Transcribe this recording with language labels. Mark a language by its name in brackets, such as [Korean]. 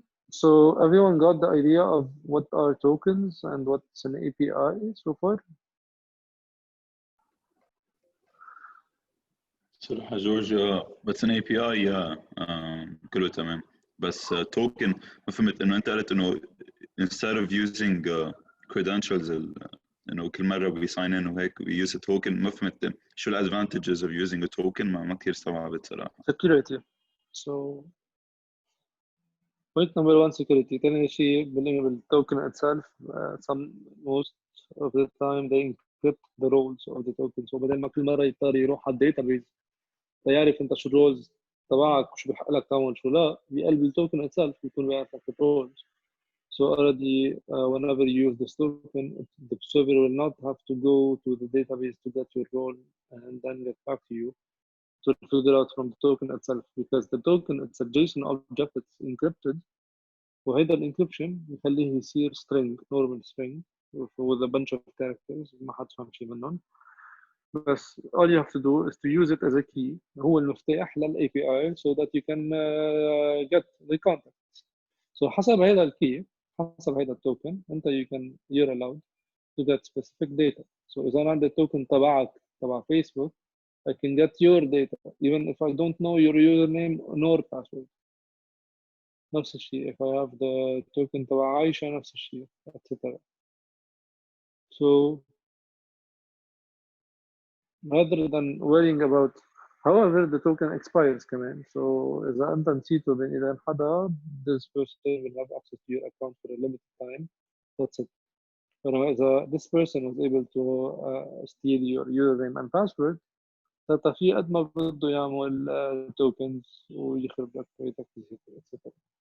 [English] So everyone got the idea of what are tokens and what's an API so far? [Arabic] صراحة جورج بس ان اي بي اي كله تمام بس توكن ما فهمت انه انت قلت انه instead of using credentials انه كل مرة we sign in وهيك we use a token ما فهمت شو ال advantages of using a token ما كثير استوعبت صراحة. [English] Security. So point number one, security. ثاني شيء بالtoken itself most of the time they encrypt the roles of the token. [Arabic] So بدل ما كل مرة يضطر يروح على الداتابيز ليعرف انت شو الرولز تبعك وشو بحق لك تعمل شو لا بقلب التوكن itself بيكون بيعرف لك الرولز. [English] So already whenever you use this token, the server will not have to go to the database to get your role and then get back to you to figure out from the token itself because the token it's a JSON object it's encrypted وهيدا الانكربشن يخليه يصير string normal string with a bunch of characters ما حد فهم شيء منهم بس all you have to do is to use it as a key هو المفتاح لل API so that you can get the context. [Arabic] So حسب هيدا الكي حسب هيدا التوكن انت you're allowed to get specific data. [English] So إذا أنا عندي التوكن تبعك تبع Facebook I can get your data even if I don't know your username nor password. [Arabic] نفس الشيء if I have the token تبع عايشة نفس الشيء etc. [English] So rather than worrying about however the token expires كمان so إذا أنت نسيته بين إذا حدا this person will have access to your account for a limited time that's it. إذا this person was able to steal your username and password data في قد ما بده يعمل tokens ويخرب لك بيتك etc.